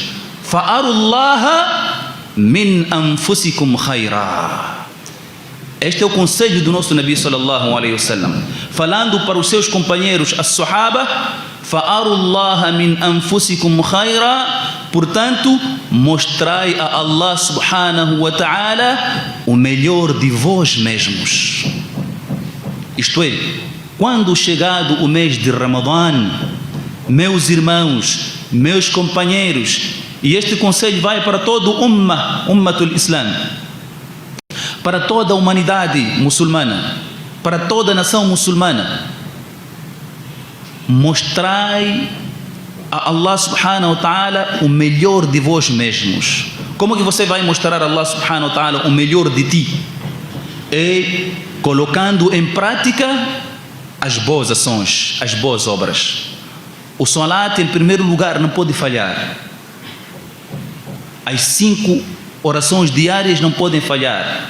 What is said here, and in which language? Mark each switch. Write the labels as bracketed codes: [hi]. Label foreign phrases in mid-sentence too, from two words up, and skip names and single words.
[ar] فأروا الله من أنفسكم خيرا. [pt] Este é o conselho do nosso Nabi [ar] صلى الله عليه وسلم, [pt] falando para os seus companheiros, [ar] الصحابة فأروا الله من أنفسكم خيرا. [pt] Portanto, mostrai a [ar] الله سبحانه وتعالى [pt] o melhor de vós mesmos. Isto é, quando chegado o mês de Ramadã, meus irmãos, meus companheiros, e este conselho vai para todo o [ar] أمة الإسلام, [pt] para toda a humanidade muçulmana, para toda a nação muçulmana, mostrai a [ar] الله سبحانه وتعالى [pt] o melhor de vós mesmos. Como que você vai mostrar a [ar] الله سبحانه وتعالى [pt] o melhor de ti? É colocando em prática as boas ações, as boas obras. O salat, em primeiro lugar, não pode falhar. As 5 orações diárias não podem falhar.